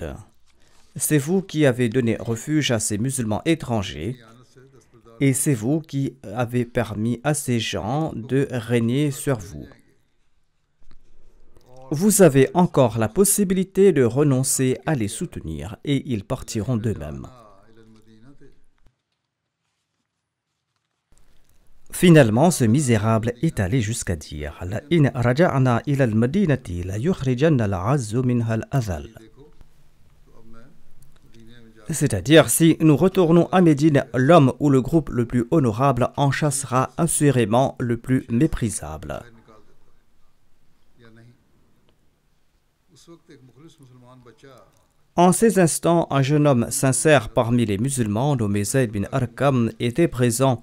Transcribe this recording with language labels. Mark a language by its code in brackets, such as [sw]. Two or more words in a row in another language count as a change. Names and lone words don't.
[fr] C'est vous qui avez donné refuge à ces musulmans étrangers et c'est vous qui avez permis à ces gens de régner sur vous. Vous avez encore la possibilité de renoncer à les soutenir et ils partiront d'eux-mêmes. Finalement, ce misérable est allé jusqu'à dire [ar] لئن رجعنا إلى المدينة ليخرجن الأعز منها الأذل. [fr] C'est-à-dire, si nous retournons à Médine, l'homme ou le groupe le plus honorable en chassera assurément le plus méprisable. En ces instants, un jeune homme sincère parmi les musulmans, nommé Zayd bin Arqam, était présent.